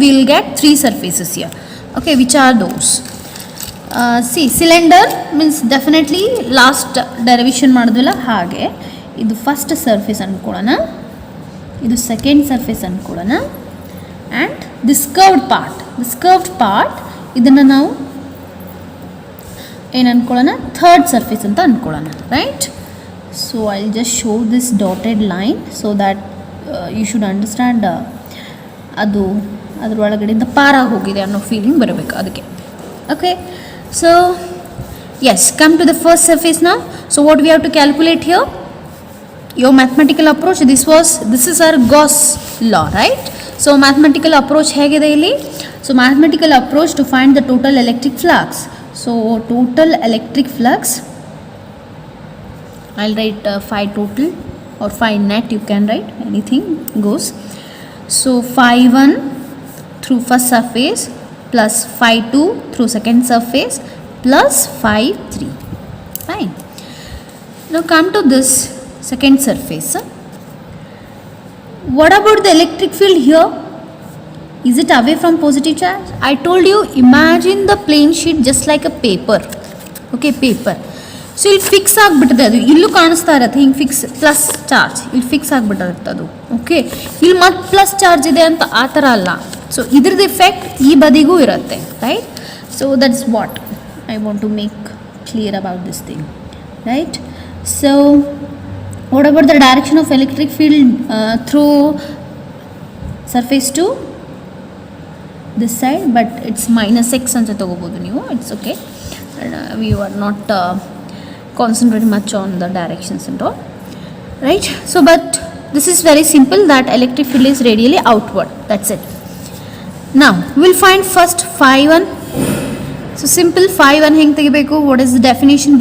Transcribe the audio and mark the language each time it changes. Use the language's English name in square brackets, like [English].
[English] We will get 3 surfaces here. Okay, which are those? [Kannada] Cylinder means definitely last derivation ಮಾಡಿದ್ವಲ್ಲ ಹಾಗೆ ಇದು first surface ಅಂದ್ಕೊಳ್ಳೋಣ, ಇದು second surface ಅಂದ್ಕೊಳ್ಳೋಣ, and this curved part ಇದನ್ನು ನಾವು ಏನು ಅಂದ್ಕೊಳ್ಳೋಣ? Third surface ಅಂತ ಅಂದ್ಕೊಳ್ಳೋಣ, [English] Right? So I will just show this dotted line so that you should understand ಅದು ಅದರೊಳಗಡೆಯಿಂದ ಪಾರಾಗಿ ಹೋಗಿದೆ ಅನ್ನೋ ಫೀಲಿಂಗ್ ಬರಬೇಕು ಅದಕ್ಕೆ. Okay, so yes, come to the first surface now. So what we have to calculate here? Your mathematical approach, this is our Gauss law, right? So mathematical approach [Kannada] hegide illi. [English] So mathematical approach to find the total electric flux. So total electric flux, I'll write phi total or phi net, you can write anything goes. So phi 1 through first surface plus phi 2 through second surface plus phi 3. Fine. Now come to this second surface. What about the electric field here? Is it away from positive charge? I told you, imagine the plane sheet just like a paper. Okay, paper. [Kannada] So ಇಲ್ಲಿ fix ಆಗಿಬಿಟ್ಟಿದೆ, ಅದು ಇಲ್ಲೂ ಕಾಣಿಸ್ತಾ ಇರತ್ತೆ ಹಿಂಗೆ fix plus charge ಇಲ್ಲಿ fix ಆಗಿಬಿಟ್ಟಿರುತ್ತೆ ಅದು. Okay, ಇಲ್ಲಿ ಮತ್ತೆ ಪ್ಲಸ್ ಚಾರ್ಜ್ ಇದೆ ಅಂತ ಆ ಥರ ಅಲ್ಲ. ಸೊ ಇದ್ರದ್ದು ಎಫೆಕ್ಟ್ ಈ ಬದಿಗೂ ಇರುತ್ತೆ, right? [English] So that's what I want to make clear about this thing, right? So what about the direction of electric field through surface to this side, but it's -x [Kannada] ಅಂತ ತಗೋಬೋದು ನೀವು, [English] It's okay. We are not concentrate much on the directions and all, right? So but this is very simple, that electric field is radially outward, that's it. Now we'll find first phi 1. So simple, [Kannada] phi 1 heng tegibeku. [English] What is the definition?